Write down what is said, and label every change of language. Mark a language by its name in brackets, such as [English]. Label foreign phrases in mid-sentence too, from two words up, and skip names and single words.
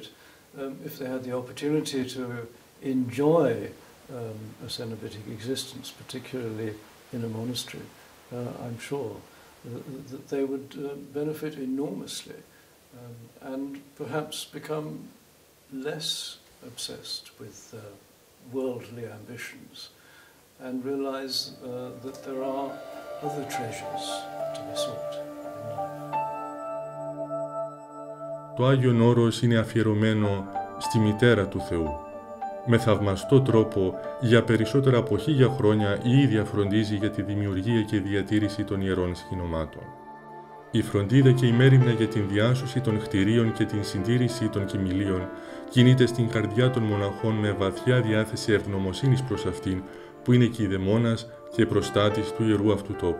[English] If they had the opportunity to enjoy a cenobitic existence, particularly in a monastery, I'm sure that they would benefit enormously and perhaps become less obsessed with worldly ambitions and realize that there are other treasures to be sought in life. [Greek] Το Άγιον Όρος είναι αφιερωμένο στη μητέρα του Θεού. Με θαυμαστό τρόπο, για περισσότερα από 1000 χρόνια η ίδια φροντίζει για τη δημιουργία και διατήρηση των ιερών σκηνομάτων. Η φροντίδα και η μέριμνα για την διάσωση των κτηρίων και την συντήρηση των κοιμηλίων κινείται στην καρδιά των μοναχών με βαθιά διάθεση ευγνωμοσύνης προς αυτήν, που είναι κηδεμόνας και προστάτης του ιερού αυτού τόπου.